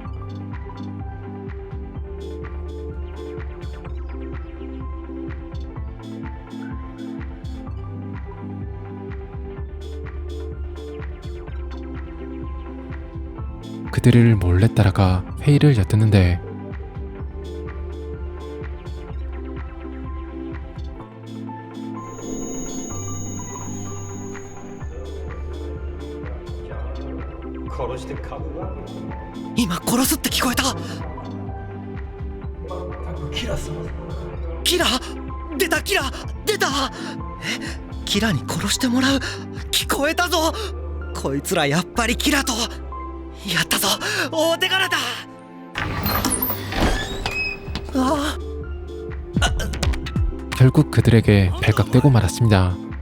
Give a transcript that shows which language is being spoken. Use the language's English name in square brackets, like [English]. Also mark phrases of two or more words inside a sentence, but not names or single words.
[Korean] 그들을 몰래 따라가 회의를 엿듣는데 [Japanese] 今殺すって聞こえた。キラ出た、キラ出た。キラに殺してもらう。聞こえたぞ。こいつらやっぱりキラと。やったぞ、大手柄だ。ああ [Korean] 결국 그들에게 발각되고 말았습니다.